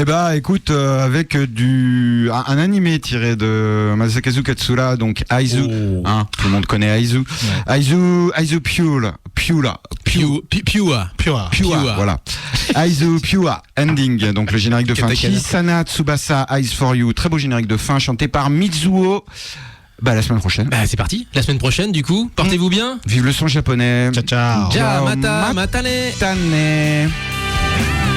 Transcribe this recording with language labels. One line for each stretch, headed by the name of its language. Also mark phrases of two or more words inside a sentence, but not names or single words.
French: Eh bah écoute, avec un animé tiré de Masakazu Katsura, donc Aizu, Oh. hein, tout le monde connaît Aizu. Aizu Pure, voilà. Aizu Pure Ending, donc le générique de fin. Katakana. Chisana Tsubasa Eyes for You, très beau générique de fin chanté par Mitsuo. Bah la semaine prochaine. Bah, c'est parti. La semaine prochaine, du coup, portez-vous bien. Vive le son japonais.
Italian: Ciao, ciao.
Japanese: Ja, Ciao, matane. Tane.